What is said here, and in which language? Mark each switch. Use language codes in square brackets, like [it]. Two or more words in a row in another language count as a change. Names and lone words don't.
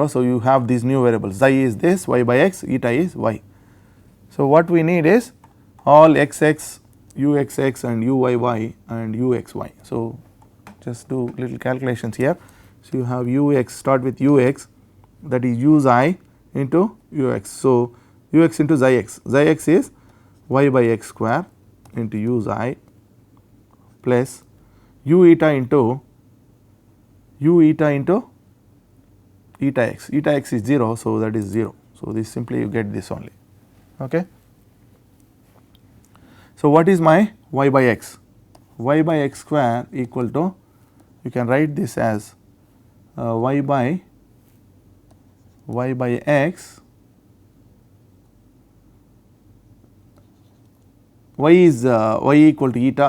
[en] So, you have these new variables, xi is this, y by x, eta is y. So, what we need is all xx, uxx and uyy and uxy. So, just do little calculations here. So, you have ux, start with ux, that is u xi into ux. So, ux into xix is y by x square into u xi plus u eta into eta x. Eta x is 0, so that is 0. So, this simply you get this only. Okay. So, what is my y by x? Y by x square equal to, you can write this as y by x, y is y equal to eta.